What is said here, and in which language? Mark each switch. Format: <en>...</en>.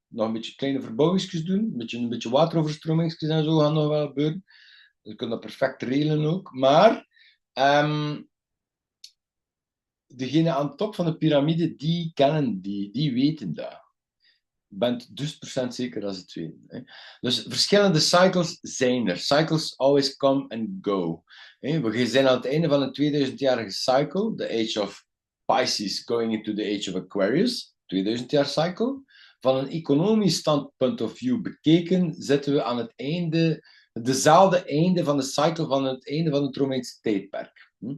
<nl>Nog een beetje kleine verbouwingsjes doen. Een beetje wateroverstromingsjes en zo gaan nog wel gebeuren. We kunnen dat perfect regelen ook. Maar degene aan de top van de piramide, die kennen die weten dat. Je bent dus % zeker dat ze het weten. Hè. Dus verschillende cycles zijn er.</nl> <en>Cycles always come and go.</en> <nl>We zijn aan het einde van een 2000-jarige cycle,</nl> <en>the age of Pisces going into the age of Aquarius,</en> <nl>2000 jaar cycle. Van een economisch standpunt of view bekeken, zitten we aan het einde, dezelfde einde van de cycle van het einde van het Romeinse tijdperk.</nl>